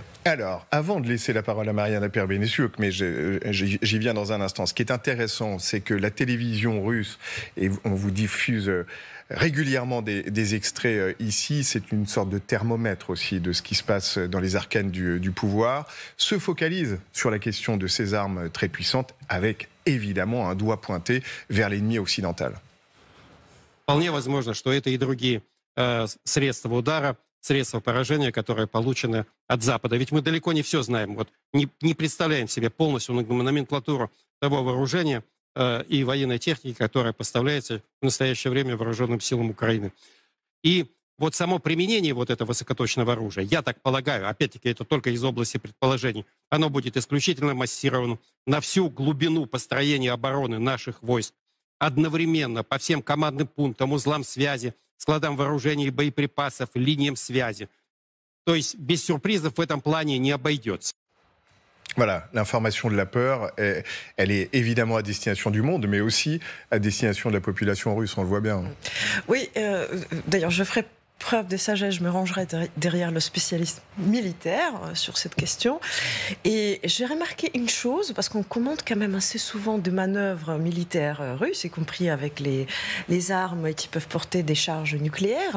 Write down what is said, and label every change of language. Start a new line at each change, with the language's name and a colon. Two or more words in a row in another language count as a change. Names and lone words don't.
French: Alors, avant de laisser la parole à Mariana Perbenesiuk, mais j'y viens dans un instant, ce qui est intéressant, c'est que la télévision russe, et on vous diffuse régulièrement des extraits ici, c'est une sorte de thermomètre aussi de ce qui se passe dans les arcanes du pouvoir, se focalise sur la question de ces armes très puissantes, avec évidemment un doigt pointé vers l'ennemi occidental.
Russian: Вполне возможно, что это и другие средства удара, средства поражения, которые получены от Запада. Ведь мы далеко не все знаем. Вот не представляем себе полностью номенклатуру того вооружения и военной техники, которая поставляется в настоящее время вооруженным силам Украины. И вот само применение вот этого высокоточного оружия, я так полагаю, опять-таки это только из области предположений, оно будет исключительно массировано на всю глубину построения обороны наших войск, одновременно по всем командным пунктам, узлам связи, складам вооружений и боеприпасов, линиям связи. То есть без сюрпризов в этом плане не обойдется.
French: Voilà, l'information de la peur, elle est évidemment à destination du monde, mais aussi à destination de la population russe, on le voit bien. Oui, d'ailleurs, je ferai preuve de sagesse, je me rangerai derrière le spécialiste militaire sur cette question. Et j'ai remarqué une chose, parce qu'on commente quand même assez souvent de manœuvres militaires russes, y compris avec les armes qui peuvent porter des charges nucléaires.